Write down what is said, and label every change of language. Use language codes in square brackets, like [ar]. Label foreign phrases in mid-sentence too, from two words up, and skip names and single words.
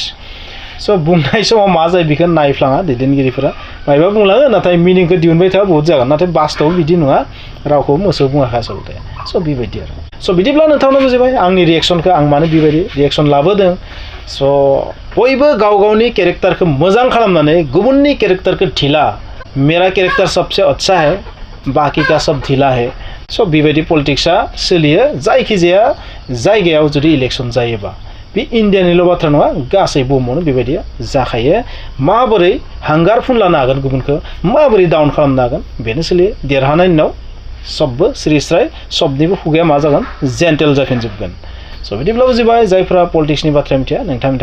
[brx] स' बुंनाय समाव मा जायो बेखौ नायफ्लाङा दैदेनगिरिफोरा मायबा बुंलाङो नाथाय मिनिंखौ दिहुनबाय थाबा बहुत जागोन नाथाय बास्तव बिदि नङा रावखौ मोसौ बुङाखै आसलते स' बेबायदि आरो स' बिदिब्ला नोंथांमोना बुजिबाय आंनि रिएक्सनखौ आं मानो बेबायदि रिएक्सन लाबोदों स' बयबो गाव गावनि केरेक्टारखौ मोजां खालामनानै गुबुननि केरेक्टारखौ ढिला [hi] मेरा कैरेक्टर सबसे अच्छा है बाकी का सब ढीला है [brx] सो बेबायदि पलिटिक्सआ सोलियो जायखिजाया जायगायाव जुदि इलेक्सन जायोबा बे इन्डियानिल' बाथ्रा नङा गासै बुहुमावनो बेबायदिया जाखायो माबोरै हांगार फुनलानो हागोन गुबुनखौ माबोरै डाउन खालामनो हागोन बेनो सोलियो देरहानायनि उनाव सबबो स्रिस्राय सबनिबो खुगाया मा जागोन जेन्टेल जाफिनजोबगोन स' बिदिब्ला बुजिबाय जायफ्रा पलिटिक्सनि बाथ्रा मिथिया नोंथांनि